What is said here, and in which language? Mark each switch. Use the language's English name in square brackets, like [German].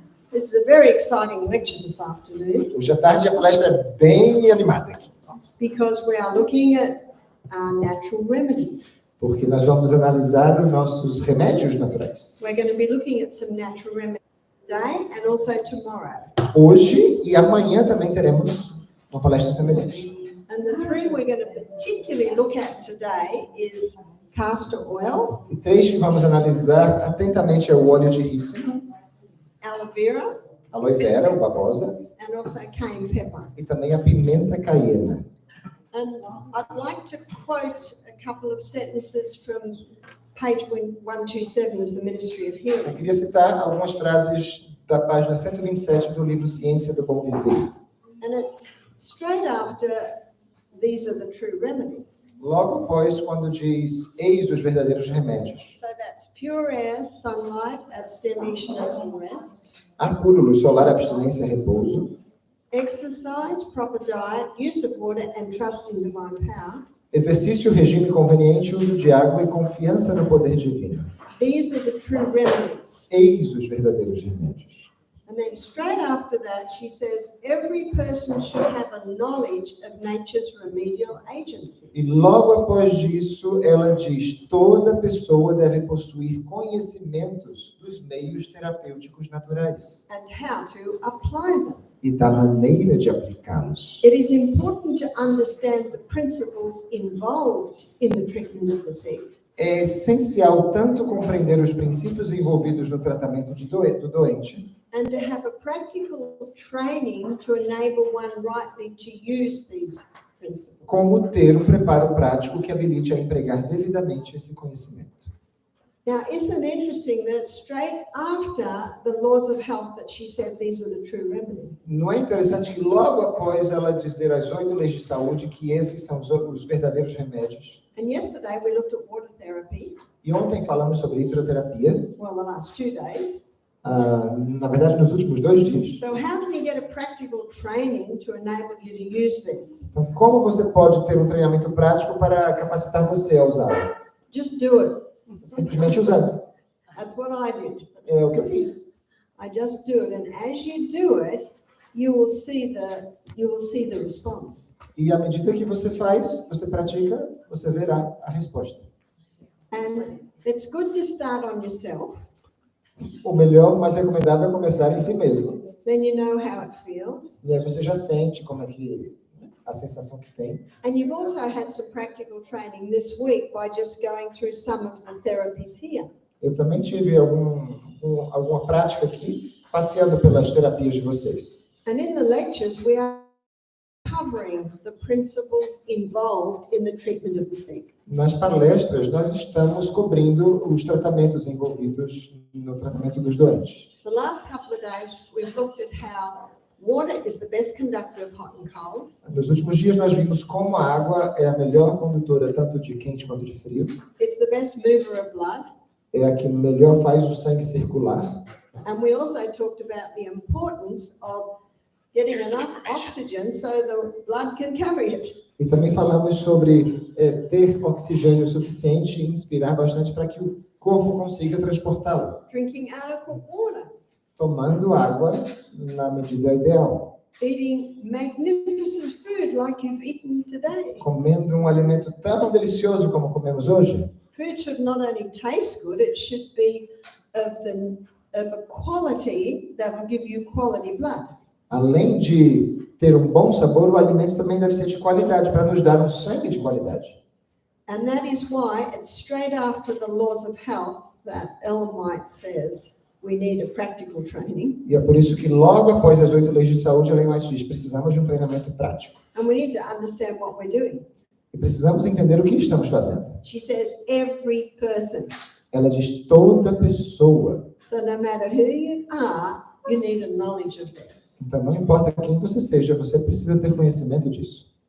[English] This is a very exciting lecture this afternoon. [Portuguese] Hoje à tarde a palestra é bem animada aqui. [English] Because we are looking at natural remedies. [Portuguese] Porque nós vamos analisar os nossos remédios naturais. [English] We're going to be looking at some natural remedies today and also tomorrow. [Portuguese] Hoje e amanhã também teremos uma palestra semelhante. [English] And the three we're going to particularly look at today is castor oil, [Portuguese] E três que vamos analisar atentamente é o óleo de rícino, [English] aloe vera, [Portuguese] aloe vera, o babosa, [English] and also cayenne pepper. [Portuguese] e também a pimenta caiena. [English] And I'd like to quote a couple of sentences from page 127 of the Ministry of [Portuguese] Eu [English] Healing. [Portuguese] queria citar algumas frases da página 127 do livro Ciência do Bom Viver. [English] And it's straight after these are the true remedies. [Portuguese] Logo após, quando diz, eis os verdadeiros remédios. [English] So that's pure air, sunlight, abstemiousness and rest, [Portuguese] Ar puro, luz solar, abstinência e repouso. [English] exercise, proper diet, use of water and trust in divine power. [Portuguese] Exercício, regime conveniente, uso de água e confiança no poder divino. [English] These are the true remedies. [Portuguese] Eis os verdadeiros remédios. [English] And then straight after that, she says, every person should have a knowledge of nature's remedial agencies. [Portuguese] E logo após disso, ela diz, toda pessoa deve possuir conhecimentos dos meios terapêuticos naturais [English] And how to apply them. [Portuguese] e da maneira de aplicá-los. [English] It is important to understand the principles involved in the treatment of the sick, [Portuguese] É essencial tanto compreender os princípios envolvidos no tratamento do doente, [English] and to have a practical training to enable one rightly to use these principles. [Portuguese] como ter um preparo prático que habilite a empregar devidamente esse conhecimento. [English] Now, isn't it interesting that it's straight after the laws of health that she said these are the true remedies? [Portuguese] Não é interessante que logo após ela dizer as 8 leis de saúde que esses são os verdadeiros remédios, [English] And yesterday we looked at water therapy, [Portuguese] e ontem falamos sobre hidroterapia, [English] well, the last 2 days. [Portuguese] na verdade nos últimos 2 dias. [English] So how can you get a practical training to enable you to use this? [Portuguese] Então, como você pode ter um treinamento prático para capacitar você a usá-lo? [English] Just do it. [Portuguese] Simplesmente usando. [English] That's what I did. [Portuguese] É o que eu fiz. [English] I just do it, and as you do it, you will see the response. [Portuguese] E à medida que você faz, você pratica, você verá a resposta. [English] And it's good to start on yourself. [Portuguese] O melhor, mais recomendável é começar em si mesmo. [English] Then you know how it feels. [Portuguese] E aí você já sente como é que a sensação que tem. [English] And you've also had some practical training this week by just going through some of the therapies here. [Portuguese] Eu também tive alguma prática aqui, passeando pelas terapias de vocês. [English] And in the lectures, we are covering the principles involved in the treatment of the sick. [Portuguese] Nas palestras, nós estamos cobrindo os tratamentos envolvidos no tratamento dos doentes. [English] The last couple of days, we've looked at how water is the best conductor of hot and cold. [Portuguese] Nos últimos dias, nós vimos como a água é a melhor condutora tanto de quente quanto de frio. [English] It's the best mover of blood. [Portuguese] É a que melhor faz o sangue circular. [English] And we also talked about the importance of getting enough oxygen so the blood can carry it. [Portuguese] E também falamos sobre ter oxigênio suficiente e inspirar bastante para que o corpo consiga transportá-lo. [English] Drinking adequate water. [Portuguese] Tomando água na medida ideal. [English] Eating magnificent food like you've eaten today. [Portuguese] Comendo um alimento tão delicioso como comemos hoje. [English] Food should not only taste good, it should be of a quality that will give you quality blood. [Portuguese] Além de ter um bom sabor, o alimento também deve ser de qualidade, para nos dar um sangue de qualidade. [English] And that is why it's straight after the laws of health that Ellen White says we need a practical training. [Portuguese] E é por isso que logo após as 8 leis de saúde, Ellen White diz, precisamos de um treinamento prático. [English] And we need to understand what we're doing. [Portuguese] E precisamos entender o que estamos fazendo. [English] She says every person. [Portuguese] Ela diz toda pessoa. [English] So no matter who you are, you need a knowledge of this. [Portuguese] Então, não importa quem você seja, você precisa ter conhecimento disso.